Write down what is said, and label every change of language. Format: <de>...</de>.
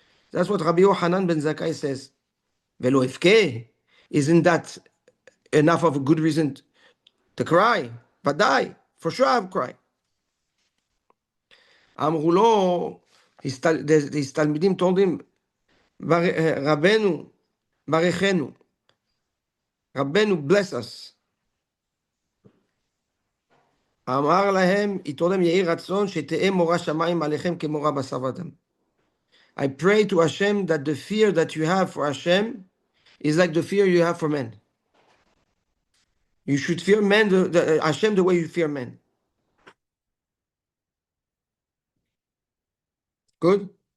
<en>That's what Rabbi Yochanan ben Zakkai says.</en> <he>Velo ifke.</he> <en>Isn't that enough of a good reason to cry?</en> <he>ודאי,</he> <en>for sure I'll cry.</en> <he>אמרו לו, his תלמידים</he> <en>told him,</en> <he>רבנו, ברכנו, רבנו,</he> <en>bless us.</en> <he>אמר להם,</he> <en>he told them,</en> <he>יהי רצון שתהא מורא שמיים עליכם כמורא בשר ודם.</he> <en>I pray to Hashem that the fear that you have for Hashem is like the fear you have for men. You should fear men, Hashem, the way you fear men. Good?</en>